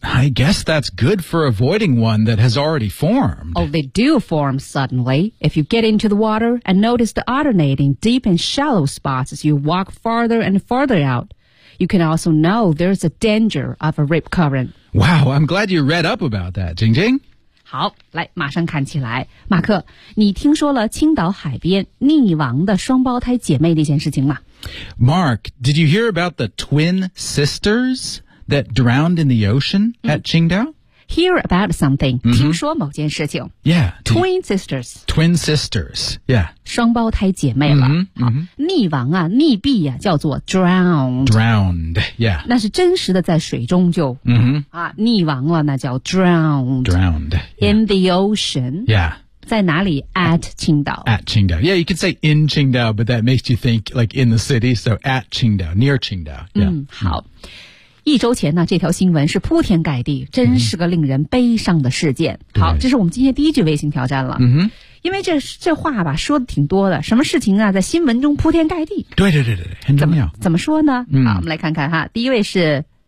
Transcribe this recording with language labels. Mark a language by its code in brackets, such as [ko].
[en] I guess that's good for avoiding one that has already formed. Oh, they do form suddenly. If you get into the water and notice the alternating deep and shallow spots as you walk farther and farther out, you can also know there's a danger of a rip current. Wow, I'm glad you read up about that, Jingjing. [zh] 好，来，马上看起来。马克，你听说了青岛海边溺亡的双胞胎姐妹那件事情吗？ [en] Mark, did you hear about the twin sisters that drowned in the ocean at Qingdao? Hear about something,、mm-hmm. [zh] 听说某件事情。 [en] Yeah. Twin sisters. Twin sisters, yeah. [zh] 双胞胎姐妹了。 Mm-hmm. 好溺亡啊溺毙啊叫做 drowned. [en] Drowned, yeah. [zh] 那是真实的在水中就、 mm-hmm. 啊、溺亡了那叫 drowned. [en] Drowned.、Yeah. In the ocean. Yeah. [zh] 在哪里 at Qingdao [en] at Qingdao yeah you could say in Qingdao but that makes you think like in the city so at Qingdao near Qingdao、yeah. [zh] 嗯好一周前呢这条新闻是铺天盖地真是个令人悲伤的事件、嗯、好这是我们今天第一句微信挑战了嗯哼因为这话吧说的挺多的什么事情啊在新闻中铺天盖地对对对对很重要怎么说呢、嗯、好我们来看看哈第一位是